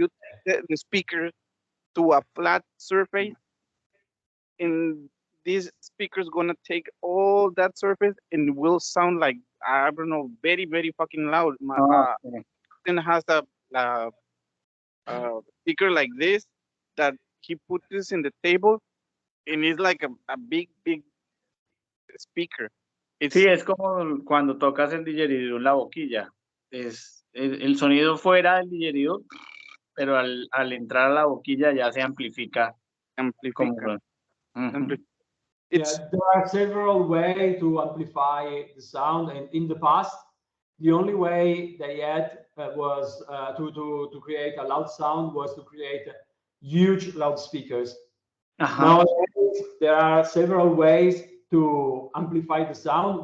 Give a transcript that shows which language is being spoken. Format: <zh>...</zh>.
<en>you take the speaker to a flat surface, and this speaker is gonna take all that surface and will sound like, I don't know, very very fucking loud. Ah, okay. Then has a speaker like this that he put this in the table, and it's like a big big speaker.</en> <es>Sí,</es> <en>It's</en> <es>es como cuando tocas el didgeridoo en la boquilla. Es el sonido fuera del didgeridoo, pero al entrar a la boquilla ya se amplifica como... amplifica. Ujú.</es> <en>It's Yeah, there are several ways to amplify the sound, and in the past, the only way they had was to create a loud sound was to create huge loudspeakers. Ajá. Nowadays, there are several ways to amplify the sound.</en>